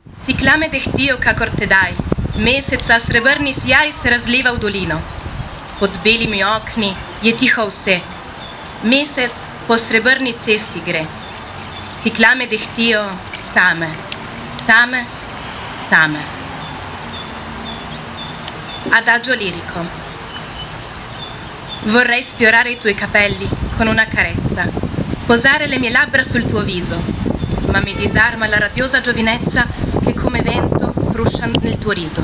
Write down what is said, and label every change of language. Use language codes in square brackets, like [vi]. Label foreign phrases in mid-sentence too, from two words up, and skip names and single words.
[sl] Ciklame dehtio kakor tedaj, meseca srebrni sjaj se razliva v dolino. Pod belimi okni je tiho vse. Mesec po srebrni cesti gre. Ciklame dehtijo same, same, same. [it] Adagio lirico. Vorrei sfiorare i tuoi capelli con una carezza, posare le mie labbra sul tuo viso, ma mi disarma la radiosa giovinezza che come vento fruscia nel tuo riso.